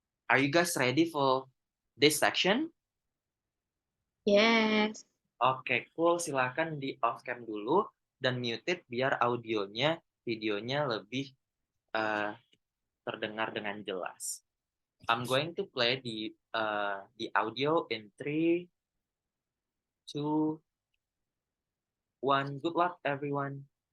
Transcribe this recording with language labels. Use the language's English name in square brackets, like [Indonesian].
[English] Are you guys ready for this section? Yes. Oke, cool. [Indonesian] Silakan di off cam dulu dan muted biar audionya, videonya lebih terdengar dengan jelas. [English] I'm going to play the audio in 3, 2, 1. Good luck, everyone.